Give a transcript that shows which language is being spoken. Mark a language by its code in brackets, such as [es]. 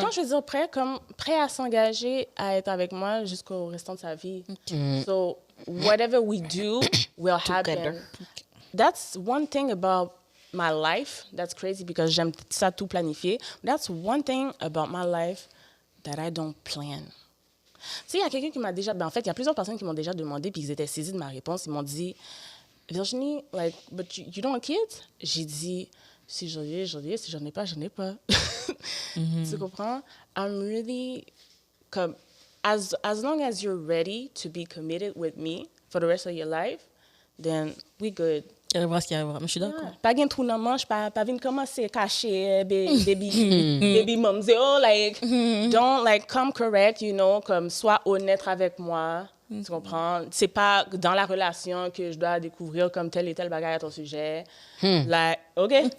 [fr] Quand je veux dire prêt, comme prêt à s'engager à être avec moi jusqu'au restant de sa vie. [en] So, whatever we do will happen. That's one thing about my life. That's crazy because [fr] j'aime ça tout planifier. [en] That's one thing about my life that I don't plan. [fr] Tu sais, il y a quelqu'un qui m'a déjà... Ben, en fait, il y a plusieurs personnes qui m'ont déjà demandé puis ils étaient saisis de ma réponse. Ils m'ont dit, Virginie, [en] like, but you don't have kids? [fr] J'ai dit, si j'en ai, j'en ai. Si j'en ai pas, j'en ai pas. Tu comprends? [en] I'm really... Comme, as long as you're ready to be committed with me for the rest of your life, then we good. [fr] Il arrivera ce qui arrivera, mais je suis d'accord. Pas gain trou dans manche, pas venir commencer à cacher baby moms. [en] Oh, like, don't, like, come correct, you know, [fr] comme, sois honnête avec moi. Tu comprends? C'est pas dans la relation que je dois découvrir comme tel et tel bagage à ton sujet. Like, OK?